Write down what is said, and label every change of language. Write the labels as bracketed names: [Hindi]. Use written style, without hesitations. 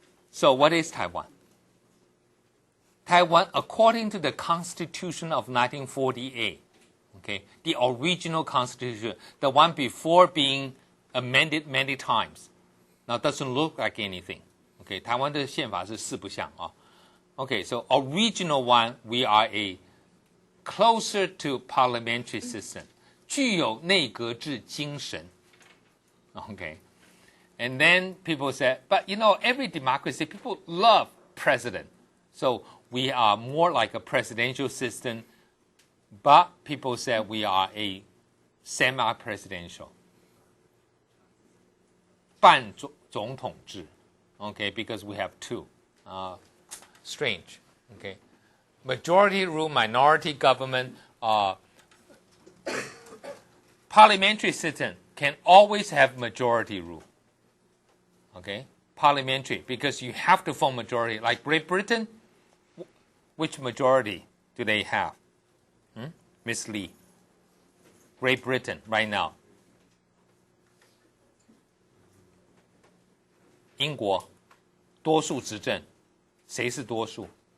[English] So what is Taiwan? Taiwan, according to the Constitution of 1948, okay, the original Constitution, the one before being amended many times, now doesn't look like anything. [Chinese] Okay, 台湾的宪法是四不像啊。 [English] Okay, so original one, we are a closer to parliamentary system, [Chinese] 具有内阁制精神。 [English] Okay, and then people say, but every democracy, people love president. So we are more like a presidential system, but people say we are a semi-presidential. [Chinese] 半总统制. [English] Okay, because we have two. Strange. Okay, majority rule, minority government. Parliamentary system can always have majority rule. Okay, parliamentary, because you have to form majority. Like Great Britain, which majority do they have? Miss Lee. Great Britain right now. [Chinese] 英国多数执政，谁是多数？